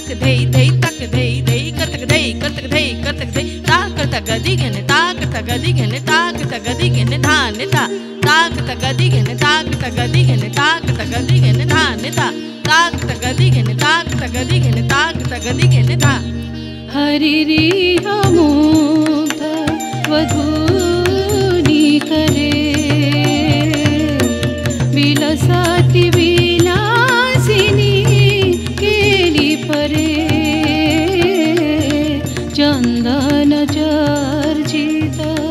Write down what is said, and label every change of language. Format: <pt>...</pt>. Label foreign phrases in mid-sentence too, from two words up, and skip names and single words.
<sa>धै धै तक धै धै कर तक धै कर तक धै कर तक धै ता कर तक गदि घन ता कर तक गदि घन ता कर तक गदि घन धान ता ता कर तक गदि घन ता कर तक गदि घन ता कर तक गदि घन धान ता ता कर तक गदि घन ता कर तक गदि घन ता कर तक गदि घन धा हरिरिह मुग्ध वधूनि करे विलसति विलासिनी केली परे चंदन चर्चित</sa>